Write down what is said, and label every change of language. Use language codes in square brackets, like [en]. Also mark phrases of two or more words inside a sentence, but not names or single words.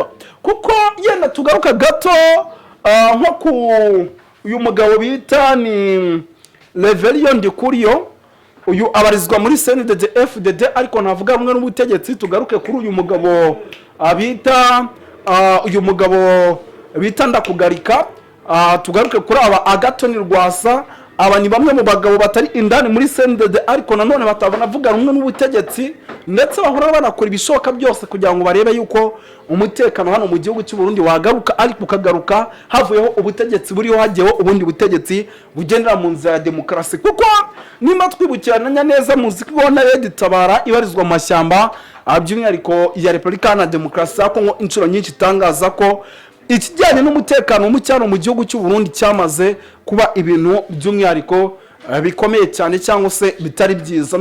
[rw] Kuko yenda tugaruka gato nko ku uyu mugabo bita ni Reverien Ndikuriyo, uyu abarizwa muri CNDD FDD ariko ntavuga rumwe n'ubutegetsi. Tugaruke kuri uyu mugabo bita Ndakugarika. Tugaruke kuri aba Agathon Rwasa. Aba ni bamwe mu bagabo batari indani muri CNDD ariko nanone batabona vuga rumwe n'ubutegetsi, ndetse bahora banakora ibishoboka byose kugira ngo barebe yuko umutekano hano mu gihugu cy'u Burundi wagaruka, ariko ukagaruka havuyeho ubutegetsi buriho hagiyeho ubundi butegetsi bugendera mu nzira ya demokarasi. Kuko nimba twibukiranya neza muziko na Red Tabara ibarizwa mu mashyamba by'umwihariko ya Repubulika na Demokarasi ya Kongo inshuro nyinshi itangaza ko ikijyanye n'umutekano mu cyaro mu gihugu cy'u Burundi cyamaze kuba ibintu by'umwihariko bikomeye cyane cyangwa se bitari byiza.